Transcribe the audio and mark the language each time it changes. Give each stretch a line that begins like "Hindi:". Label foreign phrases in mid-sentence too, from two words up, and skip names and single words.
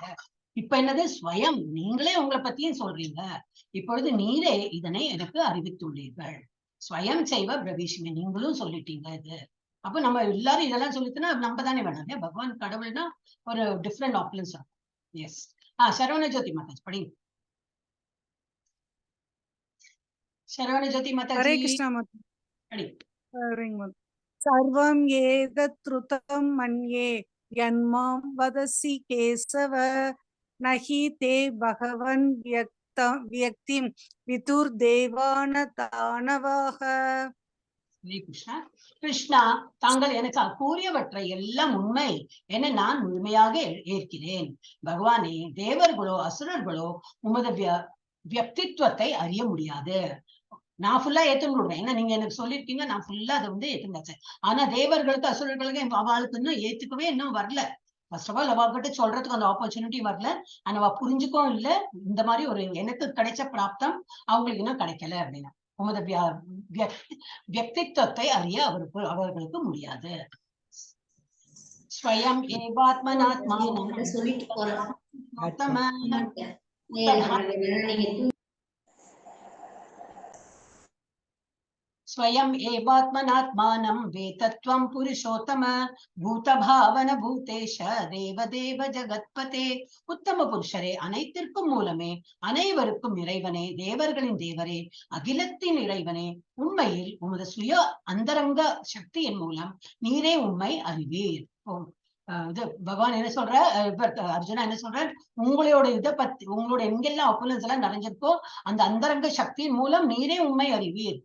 Tamil: இப்ப என்னது, ஸ்வயம் நீங்களே உங்களை பத்தியும் சொல்றீங்க. இப்பொழுது நீரே இதனை எனக்கு அறிவித்துள்ளீர்கள்.
Sanskrit: स्वयं चैव ब्रवीष्मि,
Tamil: நீங்களும் சொல்லிட்டீங்க இது. அப்ப நம்ம எல்லாரும் இதெல்லாம் சொல்லிட்டுனா நம்ம தானே வேணாம். பகவான் கடவுள்னா ஒரு
English: different opulence.
Tamil: எஸ். சரவண ஜோதி மாதாஜி படிங்க.
Sanskrit: शरवण ज्योति माता हरे जी कृष्णा माता। सर्वं एतत्रुतं मन्ये यन्मां वदसि केशव नहि ते भगवन् व्यक्तिं विदुर्देवान दानवाः।
Tamil: கிருஷ்ணா, தாங்கள் எனக்கு கூறியவற்றை எல்லாம் உண்மை என நான் முழுமையாக ஏற்கிறேன். பகவானே, தேவர்களோ அசுரர்களோ உமது வியக்தித்வத்தை அறிய முடியாது. நான் ஃபுல்லா ஏத்துக்கிடுவேன். ஏன்னா நீங்க எனக்கு சொல்லிருக்கீங்க, நான் ஃபுல்லா அதை ஏத்துங்காச்சு. ஆனா தேவர்களுக்கு அசுரர்களுக்கு அவளுக்கு இன்னும் ஏத்துக்கவே இன்னும் வரல.
English: first of all
Tamil: அவகிட்ட சொல்றதுக்கு அந்த ஆப்பர்ச்சுனிட்டி வரல. ஆனா அவ புரிஞ்சுக்கவும் இல்லை. இந்த மாதிரி ஒரு எனக்கு கிடைச்ச பிராப்தம் அவங்களுக்கு இன்னும் கிடைக்கல அப்படின்னா உமது வியக்தித்வத்தை அறிய அவர்களுக்கு முடியாது.
Sanskrit: स्वयं एवात्मनात्मानं स्वयं एवात्मनात्मानं वेतत्वं पुरुषोत्तम भूतभावन भूतेश देवदेव जगत्पते.
Tamil: உத்தம புருஷரே, அனைத்திற்கும் மூலமே, அனைவருக்கும் இறைவனே, தேவர்களின் தேவரே, அகிலத்தின் இறைவனே, உண்மையில் உமது சுய அந்தரங்க சக்தியின் மூலம் நீரே உண்மை அறிவீர். இது பகவான் என்ன சொல்ற, அர்ஜுனா என்ன சொல்ற, உங்களோட இதை பத்தி, உங்களோட எங்கெல்லாம் ஆப்போனன்ஸ் எல்லாம் நிறைஞ்சிருக்கோ அந்த அந்தரங்க சக்தியின் மூலம் நீரே உண்மை அறிவீர்.